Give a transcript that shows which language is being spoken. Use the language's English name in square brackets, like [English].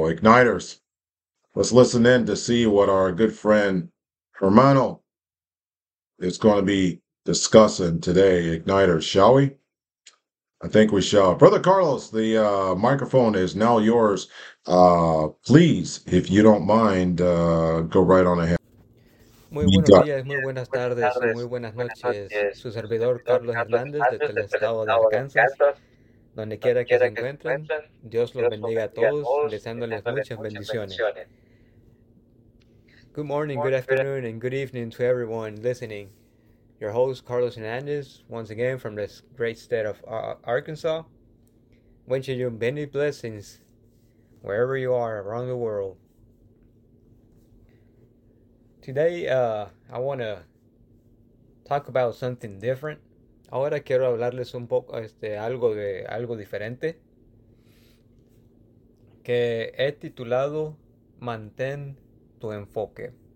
[English] Igniters, let's listen in to see what our good friend Hermano is going to be discussing today. Igniters, shall we? I think we shall. Brother Carlos, the microphone is now yours. Please, if you don't mind, go right on ahead. [Spanish] Muy buenos días, muy buenas tardes, muy buenas noches. Su servidor Carlos Hernández, desde el estado de Arkansas. Donde quiera que se encuentren, Dios los bendiga a todos, deseándoles muchas bendiciones. [English] Good morning, good afternoon, and good evening to everyone listening. Your host, Carlos Hernandez, once again from this great state of Arkansas, wishing you many blessings wherever you are around the world. Today, I want to talk about something different. [Spanish] Ahora quiero hablarles un poco algo diferente que he titulado Mantén tu enfoque.